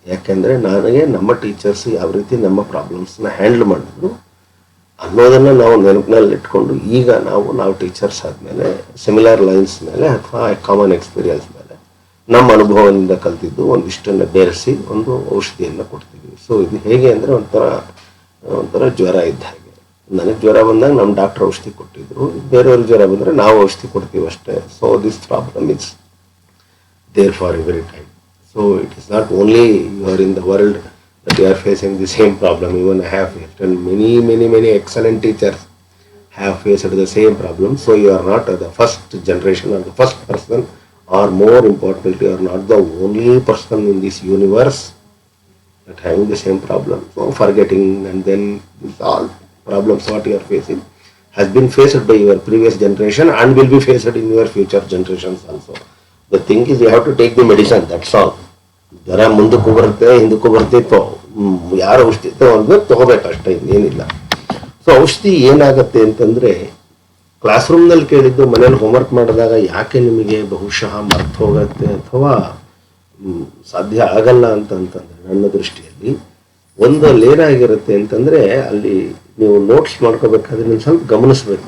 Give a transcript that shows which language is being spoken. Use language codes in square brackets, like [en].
[kn] ಯಾಕೆಂದರೆ ನನಗೆ ನಮ್ಮ ಟೀಚರ್ಸ್ ಯಾವ ರೀತಿ ನಮ್ಮ ಪ್ರಾಬ್ಲಮ್ಸ್ನ ಹ್ಯಾಂಡಲ್ ಮಾಡಿದ್ರು ಅನ್ನೋದನ್ನು ನಾವು ನೆನಪಿನಲ್ಲಿ ಇಟ್ಕೊಂಡು ಈಗ ನಾವು ಟೀಚರ್ಸ್ ಆದಮೇಲೆ ಸಿಮಿಲರ್ ಲೈನ್ಸ್ ಮೇಲೆ ಅಥವಾ ಕಾಮನ್ ಎಕ್ಸ್ಪೀರಿಯನ್ಸ್ ಮೇಲೆ ನಮ್ಮ ಅನುಭವದಿಂದ ಕಲ್ತಿದ್ದು ಒಂದಿಷ್ಟನ್ನು ಬೇರೆಸಿ ಒಂದು ಔಷಧಿಯನ್ನು ಕೊಡ್ತೀವಿ. ಸೊ ಇದು ಹೇಗೆ ಅಂದರೆ ಒಂಥರ ಜ್ವರ ಇದ್ದ ಹಾಗೆ. ನನಗೆ ಜ್ವರ ಬಂದಾಗ ನಮ್ಮ ಡಾಕ್ಟರ್ ಔಷಧಿ ಕೊಟ್ಟಿದ್ರು, ಬೇರೆಯವ್ರಿಗೆ ಜ್ವರ ಬಂದರೆ ನಾವು ಔಷಧಿ ಕೊಡ್ತೀವಿ ಅಷ್ಟೇ. [en] So this problem is there for every time. So it is not only you are in the world that you are facing the same problem. Even I have done many excellent teachers have faced the same problem. So you are not the first generation or the first person, or more importantly, you are not the only person in this universe that having the same problem. So forgetting and then all problems what you are facing has been faced by your previous generation and will be faced in your future generations also. The thing is you have to take the medicine, that's all. [kn] ಜ್ವರ ಮುಂದಕ್ಕೂ ಬರುತ್ತೆ ಹಿಂದಕ್ಕೂ ಬರ್ತಿತ್ತು, ಯಾರು ಔಷಧಿ ಒಂದು ತಗೋಬೇಕಷ್ಟೇ, ಇನ್ನೇನಿಲ್ಲ. So ಔಷಧಿ ಏನಾಗತ್ತೆ ಅಂತಂದರೆ, ಕ್ಲಾಸ್ ರೂಮ್ನಲ್ಲಿ ಕೇಳಿದ್ದು ಮನೇಲಿ ಹೋಮ್ವರ್ಕ್ ಮಾಡಿದಾಗ ಯಾಕೆ ನಿಮಗೆ ಬಹುಶಃ ಮರ್ತು ಹೋಗುತ್ತೆ ಅಥವಾ ಸಾಧ್ಯ ಆಗಲ್ಲ ಅಂತಂತಂದರೆ, ನನ್ನ ದೃಷ್ಟಿಯಲ್ಲಿ ಒಂದಲ್ಲಿ ಏನಾಗಿರುತ್ತೆ ಅಂತಂದರೆ, ಅಲ್ಲಿ ನೀವು ನೋಟ್ಸ್ ಮಾಡ್ಕೋಬೇಕಾದ್ರೆ ನೀವು ಸ್ವಲ್ಪ ಗಮನಿಸ್ಬೇಕು.